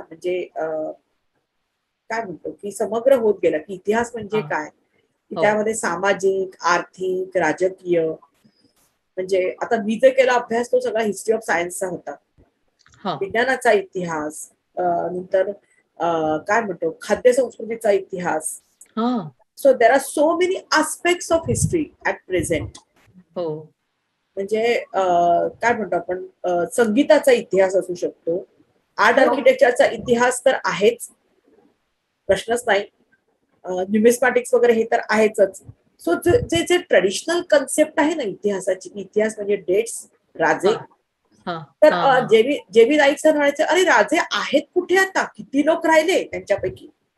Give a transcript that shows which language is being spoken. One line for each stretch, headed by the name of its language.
Marathi: म्हणजे काय म्हणतो की समग्र होत गेला की इतिहास म्हणजे काय, की त्यामध्ये सामाजिक, आर्थिक, राजकीय, म्हणजे आता मी जे केला अभ्यास तो सगळा हिस्ट्री ऑफ सायन्सचा होता, विज्ञानाचा इतिहास, नंतर काय म्हणतो खाद्य संस्कृतीचा इतिहास.
English: So there are so many aspects of history at present.
Marathi: म्हणजे काय म्हणतो आपण, संगीताचा इतिहास असू शकतो, आर्ट आर्किटेक्चरचा इतिहास तर आहेच, प्रश्नच नाही, न्यूमिस्मॅटिक्स वगैरे हे तर आहेच. सो जे ट्रेडिशनल कन्सेप्ट आहे ना इतिहासाची, इतिहास म्हणजे डेट्स, राजे, तर JV नाईक सर म्हणायचे, अरे राजे आहेत कुठे आता, किती लोक राहिले त्यांच्यापैकी.